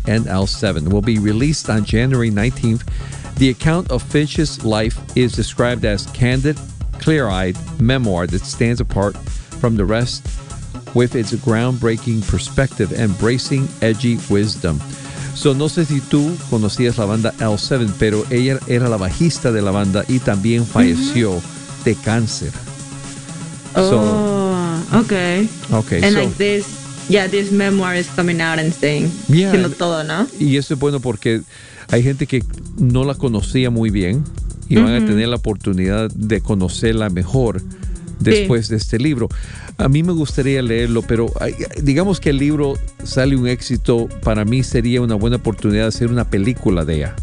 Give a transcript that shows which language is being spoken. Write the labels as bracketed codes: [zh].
[en] and L7 will be released on January 19th. The account of Finch's life is described as candid, clear-eyed memoir that stands apart from the rest with its groundbreaking perspective and bracing edgy wisdom. [es] So, no sé si tú conocías la banda L7, pero ella era la bajista de la banda y también falleció de cáncer. [en] Okay. And so, like this, this memoir is coming out and saying, [es] Diciendo todo, ¿no? Y eso es bueno porque hay gente que no la conocía muy bien y van a tener la oportunidad de conocerla mejor después de este libro. A mí me gustaría leerlo, pero digamos que el libro sale un éxito, para mí sería una buena oportunidad de hacer una película de ella.